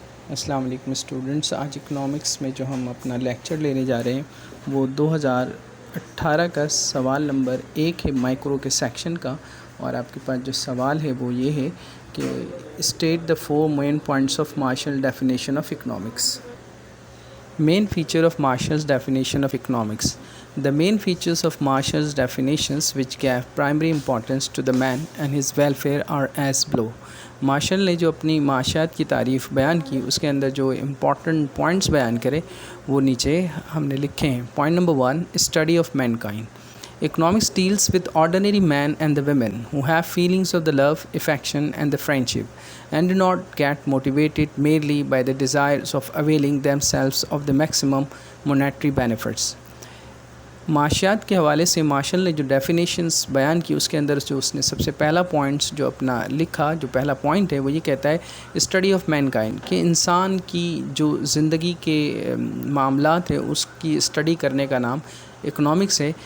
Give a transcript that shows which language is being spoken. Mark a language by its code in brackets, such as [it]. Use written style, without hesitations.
[ur] السلام علیکم اسٹوڈنٹس، آج اکنامکس میں جو ہم اپنا لیکچر لینے جا رہے ہیں وہ 2018 کا سوال نمبر 1 ہے مائکرو کے سیکشن کا، اور آپ کے پاس جو سوال ہے وہ یہ ہے کہ [en] State the 4 main points of Marshall definition of economics. Main feature of Marshall's definition of economics. The main features of Marshall's definitions which gave primary importance to the man and his welfare are as below. [ur] Martial نے جو اپنی معاشیات کی تعریف بیان کی اس کے اندر جو امپورٹنٹ پوائنٹس بیان کرے وہ نیچے ہم نے لکھے ہیں. [en] Point number 1، study of mankind. Economics deals with ordinary men and the women who have feelings of the love, affection and the friendship and do not get motivated merely by the desires of availing themselves of the maximum monetary benefits. [ur] معاشیات کے حوالے سے martial نے جو definitions بیان کی اس کے اندر جو اس نے سب سے پہلا پوائنٹس جو اپنا لکھا، جو پہلا پوائنٹ ہے وہ یہ کہتا ہے [en] study of mankind, [ur] کہ انسان کی جو زندگی کے معاملات ہیں اس کی اسٹڈی کرنے کا نام اکنامکس ہے.